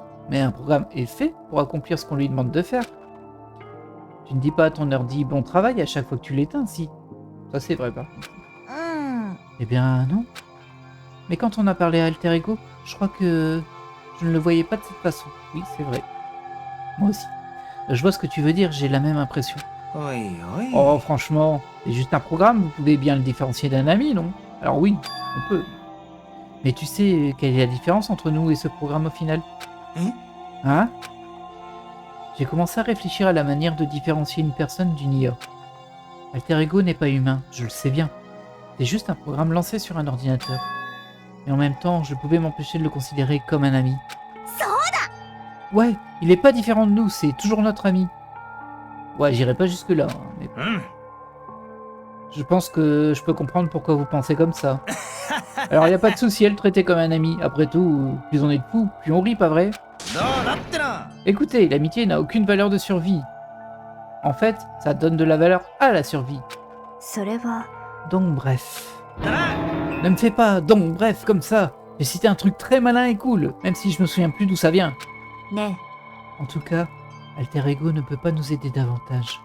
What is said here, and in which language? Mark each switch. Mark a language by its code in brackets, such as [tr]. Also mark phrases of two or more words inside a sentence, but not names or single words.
[fr] Mais un programme est fait pour accomplir ce qu'on lui demande de faire. Tu ne dis pas à ton ordi bon travail à chaque fois que tu l'éteins, si. Ça c'est vrai par contre. うん。 Eh bien non. Mais quand on a parlé à Alter Ego, je crois que je ne le voyais pas de cette façon. Oui, c'est vrai. Moi aussi. Je vois ce que tu veux dire, j'ai la même impression. おいおい。 Oh franchement, c'est juste un programme, vous pouvez bien le différencier d'un ami, non? Alors oui, on peut. Mais tu sais quelle est la différence entre nous et ce programme au final? Hein? J'ai commencé à réfléchir à la manière de différencier une personne d'une IA. Alter Ego n'est pas humain, je le sais bien. C'est juste un programme lancé sur un ordinateur. Et en même temps, je pouvais m'empêcher de le considérer comme un ami. Ouais, il est pas différent de nous, c'est toujours notre ami. Ouais, j'irai pas jusque-là, hein, mais うん。 je pense que je peux comprendre pourquoi vous pensez comme ça. Alors y a pas de souci à le traiter comme un ami. Après tout, plus on est de fous, plus on rit, pas vrai? [ja] どうだってな。 [fr] Écoutez, l'amitié n'a aucune valeur de survie. En fait, ça donne de la valeur à la survie. [ja] それは、 [fr] Donc bref. [ja] だな。 [fr] Ne me fais pas donc bref comme ça. J'ai cité un truc très malin et cool, même si je me souviens plus d'où ça vient. ね En tout cas, Alter Ego ne peut pas nous aider davantage.